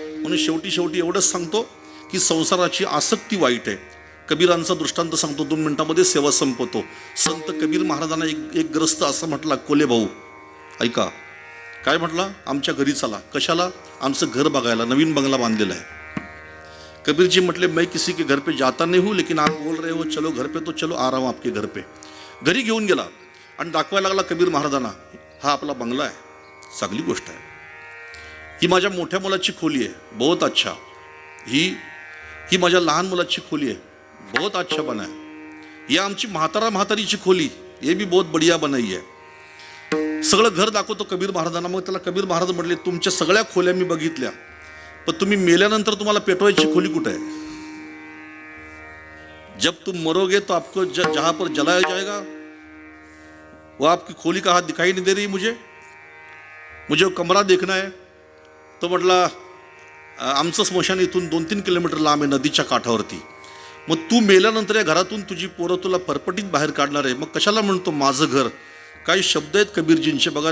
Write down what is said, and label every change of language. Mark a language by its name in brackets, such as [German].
[Marathi] म्हणून शेवटी एवढंच सांगतो की संसाराची आसक्ती वाईट आहे. कबीरांचा दृष्टांत सांगतो, 2 मिनिटांमध्ये सेवा संपवतो. संत कबीर महाराजांना एक ग्रस्त असं म्हटला, कोले भाऊ ऐका, काय म्हटला, आमच्या घरी चला. कशाला? आमचं घर बघायला. नवीन बंगला बांधलेला आहे. [Hindi] कबीर जी म्हटले, मैं किसी के घर पे जाता नहीं हूँ, लेकिन आप बोल रहे हो चलो घर पे, तो चलो आ रहा हूँ आपके घर पे. [Marathi] घरी घेऊन गेला आणि दाखवायला लागला कबीर महाराजांना, हा आपला बंगला आहे, चांगली गोष्ट आहे. ही माझ्या मोठ्या मुलाची खोली आहे, [Hindi] बहुत अच्छा. [Marathi] ही माझ्या लहान मुलाची खोली आहे, [Hindi] बहुत अच्छा बना है. [Marathi] ही आमची म्हातारीची खोली, हे [Hindi] भी बहुत बढ़िया बनाई [Marathi] आहे. सगळं घर दाखवतो कबीर महाराजांना. मग त्याला कबीर महाराज म्हटले, तुमच्या सगळ्या खोल्या मी बघितल्या, पण तुम्ही मेल्यानंतर तुम्हाला पेटवायची खोली कुठे आहे? [Hindi] जब तुम मरोगे तो आपको जहां पर जलाया जाएगा वो आपकी खोली कहाँ दिखाई नहीं दे रही मुझे वो कमरा देखना है. [Marathi] तो म्हटला, आमचं स्मशान इथून 2-3 किलोमीटर लांब आहे, नदीच्या काठावरती. मग तू मेल्यानंतर या घरातून तुझी पोरं तुला परपटीत बाहेर काढणार आहे, मग कशाला म्हणतो माझं घर? काही शब्द आहेत कबीरजींचे बघा.